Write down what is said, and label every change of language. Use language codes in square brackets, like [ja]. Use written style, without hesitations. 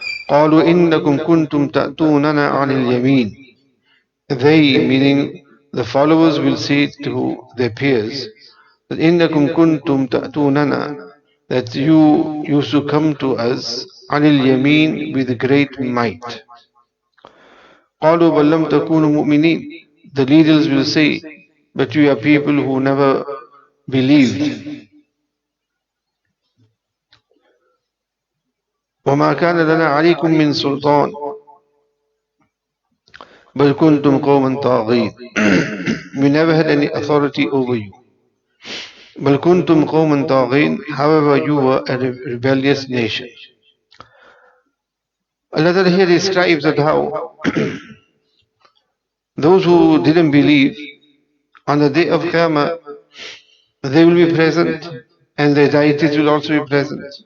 [ar] قَالُوا إِنَّكُمْ كُنْتُمْ تَأْتُونَنَا عَنِ الْيَمِينِ, [en] they, meaning the followers, will say to their peers that [ar] إِنَّكُمْ كُنْتُمْ تَأْتُونَنَا, [en] that you used to come to us [ar] عَنِ الْيَمِينِ, [en] with great might. [ar] قَالُوا بَلْ لَمْ تَكُونُوا مُؤْمِنِينَ, [en] the leaders will say, but you are people who never believed. [ar] وَمَا كَانَ لَنَا عَلَيْكُمْ مِنْ سُلْطَانٍ بَلْ كُنْتُمْ قَوْمًا طَاغِينَ, [en] we never had any authority over you. [ar] بَلْ كُنْتُمْ قَوْمًا طَاغِينَ, [en] however you were a rebellious nation. Allah here describes that how those who didn't believe, on the day of Qiyamah, they will be present and their deities will also be present.